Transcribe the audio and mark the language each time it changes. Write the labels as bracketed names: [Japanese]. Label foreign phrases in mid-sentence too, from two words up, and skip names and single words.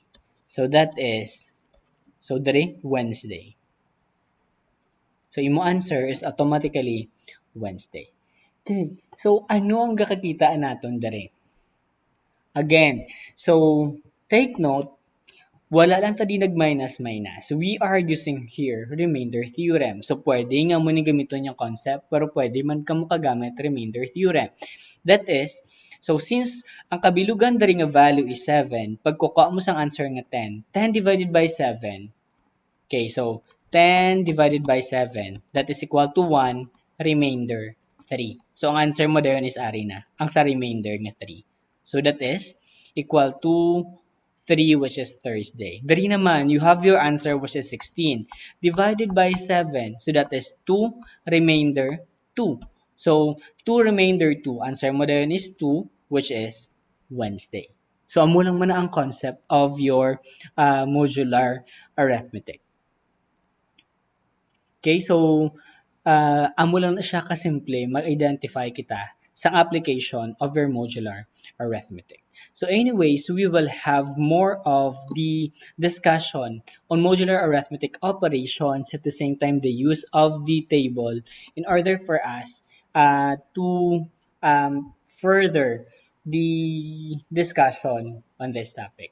[English] So that is, so diri Wednesday. So imo answer is automatically Wednesday. Okay. [Hiligaynon] So ano ang gakakitaan naton diri? [English] Again, so take note, [Hiligaynon] wala lang tadi nag-minus-minus. [English] We are using here remainder theorem. So, [Hiligaynon] pwede nga mo ni gamiton yung concept, pero pwede man ka mo kagamit [English] remainder theorem. That is, so since [Hiligaynon] ang kabilugan dari nga value is 7, pag kukuha mo sang answer nga 10, [English] 10 divided by 7. Okay, so 10 divided by 7, that is equal to 1, remainder 3. So, [Hiligaynon] ang answer mo doon is ari na, ang sa remainder nga 3. [English] So, that is equal to 3, which is Thursday. [Hiligaynon] Dari naman, [English] you have your answer, which is 16, divided by 7. So, that is 2, remainder 2. So, 2 remainder 2, answer [Hiligaynon] mo doon [English] is 2, which is Wednesday. So, [Hiligaynon] amo lang man ang [English] concept of your modular arithmetic. Okay, so [Hiligaynon] amo lang na siya kasimple mag-identify kita sa [English] application of your modular arithmetic. So anyways, we will have more of the discussion on modular arithmetic operations, at the same time the use of the table in order for us to further the discussion on this topic.